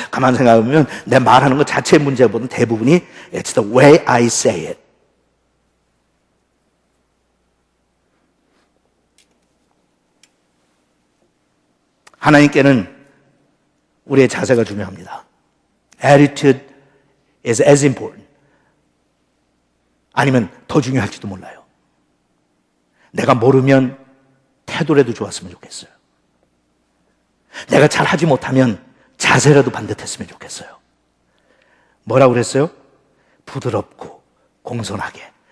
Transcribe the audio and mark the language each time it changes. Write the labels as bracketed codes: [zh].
[ko] 가만 생각하면 내 말하는 것 자체의 문제보다는 대부분이 [en] It's the way I say it. [ko] 하나님께는 우리의 자세가 중요합니다. [en] Attitude is as important. [ko] 아니면 더 중요할지도 몰라요. 내가 모르면 태도라도 좋았으면 좋겠어요. 내가 잘하지 못하면 자세라도 반듯했으면 좋겠어요. 뭐라고 그랬어요? 부드럽고 공손하게.